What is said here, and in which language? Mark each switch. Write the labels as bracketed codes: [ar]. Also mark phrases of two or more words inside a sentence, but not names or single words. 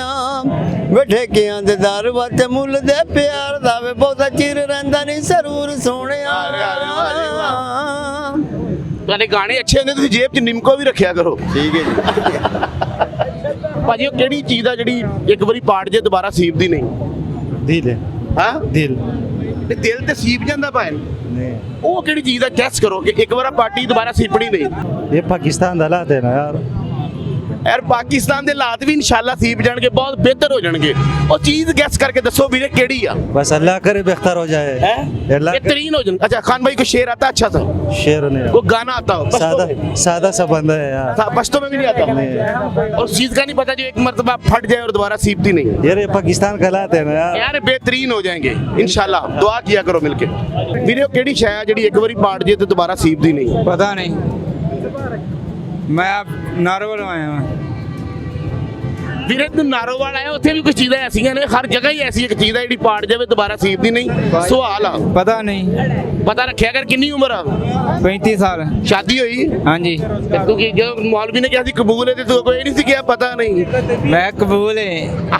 [pa] ਬੈਠੇ ਕਿਆਂ ਦੇ ਦਰ ਵਾਤੇ ਮੁੱਲ ਦੇ ਪਿਆਰ ਦਾ ਵੇ ਬਹੁਤਾ ਚਿਰ ਰਹਿੰਦਾ ਨਹੀਂ ਸਰੂਰ ਸੋਹਣਿਆ। ਤੁਹਾਡੇ ਗਾਣੇ ਅੱਛੇ ਹੁੰਦੇ, ਤੁਸੀਂ ਜੇਬ 'ਚ ਨਿੰਮਕੋ ਵੀ ਰੱਖਿਆ ਕਰੋ। ਠੀਕ ਹੈ ਜੀ। ਭਾਜੀ, ਉਹ ਕਿਹੜੀ ਚੀਜ਼ ਆ ਜਿਹੜੀ ਇੱਕ ਵਾਰੀ ਪਾੜ ਜੇ ਦੁਬਾਰਾ ਸੀਪਦੀ ਨਹੀਂ? [ur] دل ہے. [pa] ਹਾਂ, [ur] दिल [pa] ਤੇ ਦਿਲ ਤੇ ਸੀਪ ਜਾਂਦਾ ਭਾਈ। [ur] नहीं, [pa] ਉਹ ਕਿਹੜੀ ਚੀਜ਼ ਦਾ ਗੈਸ ਕਰੋ ਕਿ ਇੱਕ ਵਾਰ ਪਾਰਟੀ ਦੁਬਾਰਾ ਸੀਪਣੀ ਨਹੀਂ? ਯੇ ਪਾਕਿਸਤਾਨ ਦਾ ਹਾਲਾਤ ਹੈ ਨਾ ਯਾਰ। ਯਾਰ ਪਾਕਿਸਤਾਨ ਦੇ ਹਾਲਾਤ ਵੀ ਇਨਸ਼ਾਅੱਲਾ ਸੀਪ ਜਾਣਗੇ, ਬਹੁਤ ਬਿਹਤਰ ਹੋ ਜਾਣਗੇ। ਉਹ ਚੀਜ਼ ਗੈਸ ਕਰਕੇ ਦੱਸੋ ਵੀਰੇ ਕਿਹੜੀ ਆ? [ur] بس اللہ کرے بہتر ہو جائے. है اللہ کرے. بہترین ہو جائے. اچھا خان بھائی کو شعر آتا اچھا سا? شعر نہیں, وہ گانا آتا ہو? سادہ سا بندہ ہے یار. پشتو میں بھی نہیں آتا? اور اس چیز کا نہیں پتا جو ایک مرتبہ پھٹ جائے اور دوبارہ سیپتی نہیں? یار یہ پاکستان کا حالات ہے نا یار. یار بہترین ہو جائیں گے انشاءاللہ، دعا کیا کرو ملکے. [pa] ਵੀਡੀਓ ਕੇੜੀ ਸ਼ੈ ਹੈ ਜਿਹੜੀ ਇੱਕ ਵਾਰੀ ਪਾੜ ਜੇ ਤੇ ਦੁਬਾਰਾ ਸੀਪਦੀ ਨਹੀਂ? [ur] پتا نہیں، میں اب نارووال آیا ہوں. [pa] ਵੀਰੇ ਤੂੰ ਨਾਰੋਵਾਲ ਆਇਆ, ਉੱਥੇ ਵੀ ਕੁਝ ਚੀਜ਼ਾਂ ਐਸੀਆਂ ਨੇ, ਹਰ ਜਗ੍ਹਾ ਹੀ ਐਸੀ ਇੱਕ ਚੀਜ਼ ਹੈ ਜਿਹੜੀ ਪਾੜ ਜਾਵੇ ਦੁਬਾਰਾ ਸੀਬਦੀ ਨਹੀਂ। ਸਵਾਲ ਆ, ਪਤਾ ਨਹੀਂ। ਪਤਾ ਰੱਖਿਆ ਕਰ। ਕਿੰਨੀ ਉਮਰ ਆ? 35 ਸਾਲ। ਸ਼ਾਦੀ ਹੋਈ? ਹਾਂਜੀ। ਤੇ ਤੂੰ ਕੀ ਜਦੋਂ ਮੌਲਵੀ ਨੇ ਕਿਹਾ ਸੀ ਕਬੂਲ ਹੈ ਤੇ ਤੂੰ ਕੋਈ ਨਹੀਂ ਸੀ ਕਿਹਾ ਪਤਾ ਨਹੀਂ? ਮੈਂ ਕਬੂਲ ਹੈ।